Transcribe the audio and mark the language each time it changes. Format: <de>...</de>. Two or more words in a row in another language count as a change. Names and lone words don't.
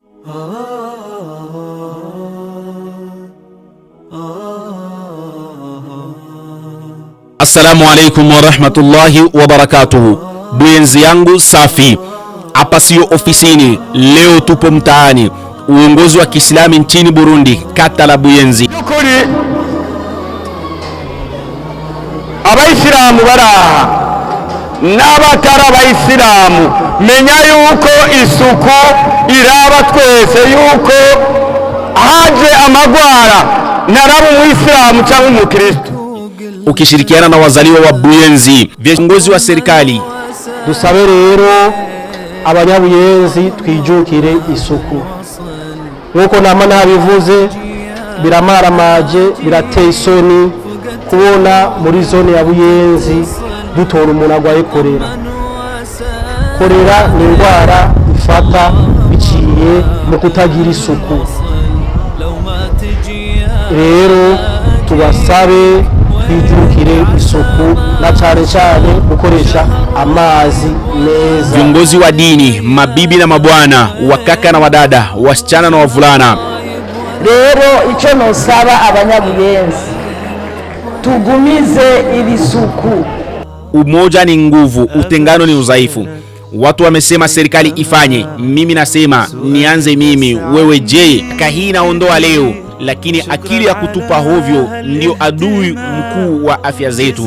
<ar>السلام عليكم ورحمة الله وبركاته.</ar> <sw>Buyenzi yangu safi, hapa sio ofisini, leo tupo mtaani. Uongozi wa Kiislamu nchini Burundi, kata la Buyenzi.</sw> <rn>Kuri abayisilamu baraha n'abatari abayisilamu, menya yuko isuku iraba twese, yuko haje amagwara narabu muislamu cyangwa umukristo.</rn> <sw>Ukishirikiana na wazaliwa wa Buyenzi, viongozi wa serikali,</sw> <rn>dusabe rero abanyabuyenzi twijukire isuku. Nuko nama nabivuze, biramaramaje, birateye isoni kubona muri zone ya Buyenzi dutora umuntu agwaye korera. Korera ni indwara ifata biciye mu kutagira isuku. Rero tubasabe twijukire isuku na cyane gukoresha amazi meza.</rn> <sw>Viongozi wa dini, mabibi na mabwana, wakaka na wadada, wasichana na wavulana,</sw> <rn>rero icyo nosaba abanyabuyenzi, tugumize ili suku.</rn> <sw>Umoja ni nguvu, utengano ni udhaifu. Watu wamesema serikali ifanye, mimi nasema nianze mimi, wewe je? Kahii naondoa leo, lakini akili ya kutupa hovyo ndio adui mkuu wa afya zetu.</sw>